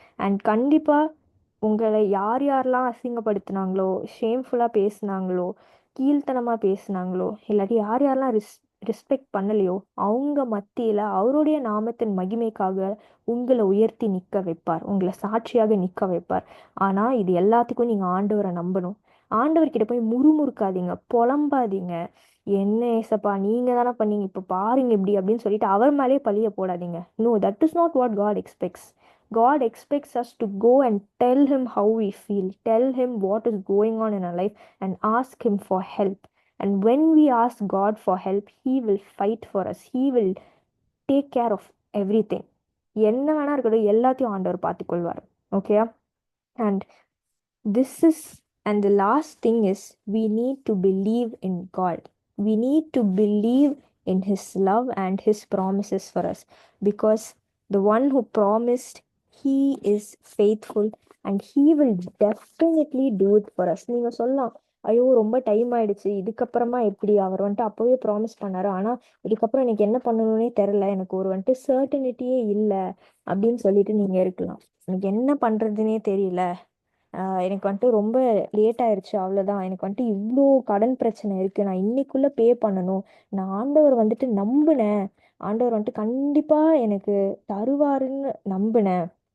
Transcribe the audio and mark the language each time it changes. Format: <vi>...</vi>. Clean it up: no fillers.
<ta>And கண்டிப்பாக உங்களை யார் யாரெல்லாம் அசிங்கப்படுத்தினாங்களோ, ஷேம்ஃபுல்லாக பேசுனாங்களோ, கீழ்த்தனமாக பேசுனாங்களோ, இல்லாட்டி யார் யாரெல்லாம் ரெஸ்பெக்ட் பண்ணலையோ அவங்க மத்தியில் அவருடைய நாமத்தின் மகிமைக்காக உங்களை உயர்த்தி நிற்க வைப்பார், உங்களை சாட்சியாக நிற்க வைப்பார். ஆனால் இது எல்லாத்துக்கும் நீங்கள் ஆண்டவரை நம்பணும். ஆண்டவர்கிட்ட போய் முறுமுறுக்காதீங்க, புலம்பாதீங்க, என்ன ஏசப்பா நீங்க தானே பண்ணீங்க இப்போ பாருங்க இப்படி அப்படின்னு சொல்லிட்டு அவர் மேலே பழிய போடாதீங்க.</ta> <en>No, that is not what God expects. God expects us to go and tell him how we feel, tell him what is going on in our life, and ask him for help. And when we ask God for help, he will fight for us. He will take care of everything.</en> <ta>என்ன வேணா இருக்கட்டும், எல்லாத்தையும் ஆண்டவர் பார்த்துக்கொள்வார்.</ta> <en>Okay, and this is and the last thing is we need to believe in God. We need to believe in his love and his promises for us, because the one who promised, he is faithful and he will definitely do it for us.</en> <ta>நீங்க சொல்லலாம், ஐயோ ரொம்ப time ஆயிடுச்சு, இதுக்கப்புறமா எப்படி, அவர் வந்துட்டு அப்பவே promise பண்ணாரு ஆனா இதுக்கப்புறம் எனக்கு என்ன பண்ணணும்னே தெரில, எனக்கு ஒரு வந்துட்டு சர்டனிட்டியே இல்லை அப்படின்னு சொல்லிட்டு நீங்க இருக்கலாம். எனக்கு என்ன பண்றதுன்னே தெரியல, எனக்கு வந்துட்டு ரொம்ப லேட் ஆயிடுச்சு, அவ்வளோதான், எனக்கு வந்துட்டு இவ்வளோ கடன் பிரச்சனை இருக்குது, நான் இன்னைக்குள்ளே பே பண்ணணும், நான் ஆண்டவர் வந்துட்டு நம்பினேன், ஆண்டவர் வந்துட்டு கண்டிப்பாக எனக்கு தருவாருன்னு நம்பினேன்,</ta>